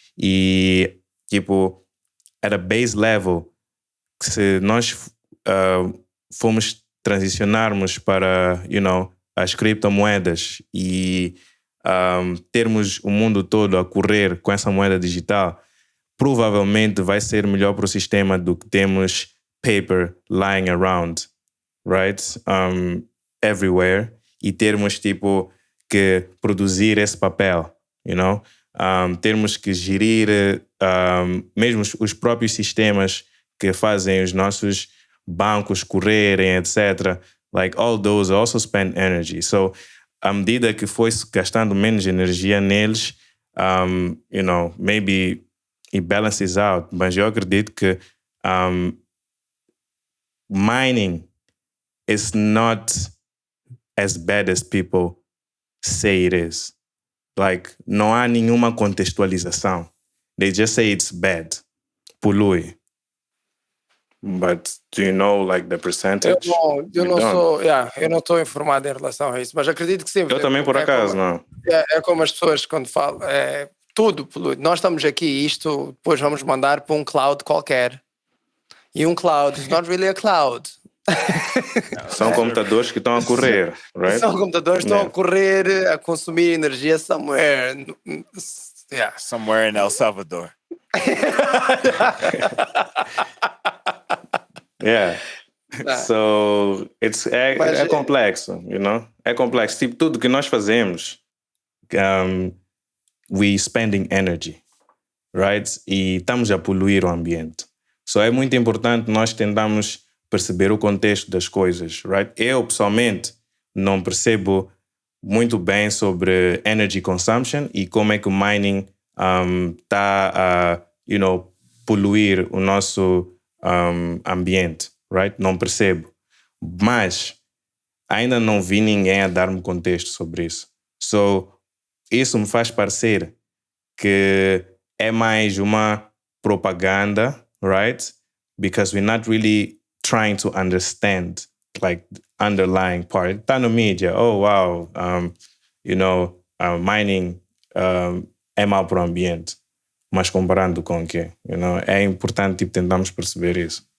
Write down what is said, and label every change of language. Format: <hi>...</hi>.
<pt>E, tipo,</pt> <en>at a base level,</en> <pt>se nós formos transicionarmos para,</pt> <en>you know,</en> <pt>as criptomoedas e termos o mundo todo a correr com essa moeda digital, provavelmente vai ser melhor para o sistema do que temos</pt> <en>paper lying around, right? Everywhere.</en> <pt>E termos, tipo, que produzir esse papel, you know? Termos que gerir mesmo os próprios sistemas que fazem os nossos bancos correrem, etc.</pt> <en>Like, all those also spend energy. So,</en> <pt>à medida que foi-se gastando menos energia neles,</pt> <en>you know, maybe it balances out.</en> <pt>Mas eu acredito que</pt> <en>mining is not as bad as people say it is.</en> <pt>Like, não há nenhuma contextualização.</pt> <en>They just say it's bad. Polui. But do you know, like, the percentage?</en> <pt>Eu não estou informado em relação a isso, mas acredito que sim. Eu também, por acaso, não. É como as pessoas quando falam, tudo polui. Nós estamos aqui e isto depois vamos mandar para um cloud qualquer.</pt> <en>E um cloud is not really a cloud.</en> <pt>São computadores que estão a correr, right? São computadores que estão a correr, a consumir energia somewhere.</pt> <en>Somewhere in El Salvador.</en> <pt>Yeah. So, é complexo, you know? É complexo. Tipo, tudo que nós fazemos,</pt> <en>we spending energy,</en> <pt>right? E estamos a poluir o ambiente. So, é muito importante nós tentarmos perceber o contexto das coisas, right? Eu, pessoalmente, não percebo muito bem sobre energy consumption e como é que o mining está a, you know, poluir o nosso ambiente, right? Não percebo. Mas ainda não vi ninguém a dar-me contexto sobre isso. So, isso me faz parecer que é mais uma propaganda, right?</pt> <en>Because we're not really trying to understand, like, underlying part.</en> <pt>Está no media,</pt> <en>oh, wow, you know,</en> <pt>mining é mau para o ambiente. mas comparando com o quê? É importante tipo, tentarmos perceber isso.</pt>